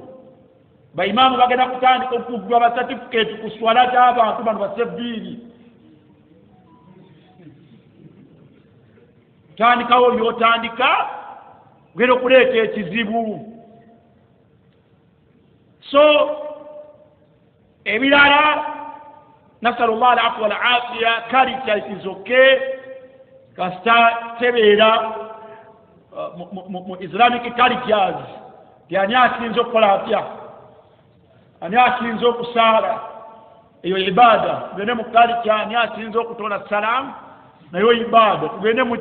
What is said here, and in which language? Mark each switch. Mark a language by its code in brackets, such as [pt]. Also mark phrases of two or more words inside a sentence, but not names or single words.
[lg] Baimaamu bagenda kutandika okugaba certificate ku swala z'abantu bano basebbiiri. Tandikawo by'otandika genda okuleeta ekizibu. So ebirala [ar] nasalullah al-afwa wal-afiya, [en] culture is okay [lg] kasita tebeera mu [en] Islamic cultures [lg] ani asinza okukola atya, ani asinza okusaala, eyo ibada tugende mu culture ani asinza okutola salamu nayo ibada tugende mu